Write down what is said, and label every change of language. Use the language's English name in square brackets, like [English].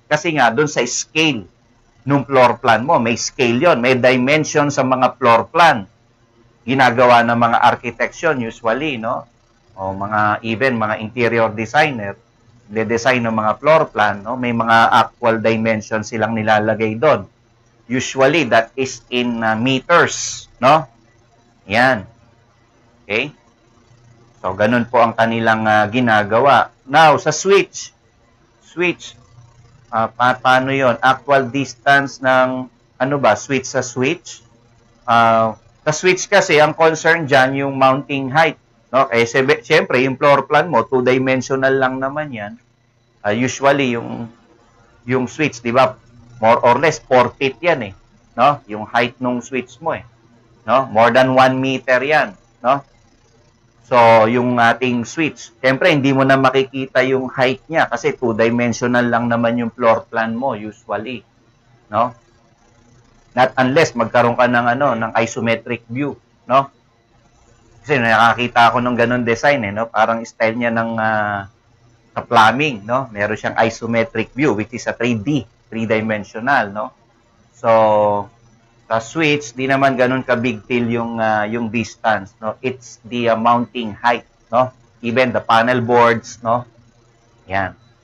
[Filipino] Kasi nga, dun sa scale ng floor plan mo, may scale yon, may dimension sa mga floor plan. Ginagawa ng mga architects yun, usually, no? O mga interior designer, de-design ng mga floor plan, no? May mga actual dimension silang nilalagay doon. [English] Usually, that is in meters, no? Yan. Okay? [Filipino] So, ganun po ang kanilang ginagawa. Now, sa switch, paano yon? Actual distance ng, switch sa switch? Sa switch kasi, ang concern dyan, yung mounting height. No? Eh, siyempre, yung floor plan mo, 2-dimensional lang naman yan. Usually, yung switch, di ba? More or less, 4 feet yan eh. No? Yung height ng switch mo eh. No? More than 1 meter yan. No? So, yung ating switch, siyempre, hindi mo na makikita yung height niya kasi 2-dimensional lang naman yung floor plan mo, usually. No? [English] Not unless magkaroon ka ng isometric view. No? [Filipino] Kasi nakakita ako ng ganun design eh. No? Parang style niya ng sa plumbing. No? Meron siyang [English] isometric view, which is a 3D. 3-dimensional, no? [Filipino] So, sa switch, di naman ganun ka- [English] big deal [Filipino] yung distance, no? [English] It's the mounting height, no? Even the panel boards, no? Yan.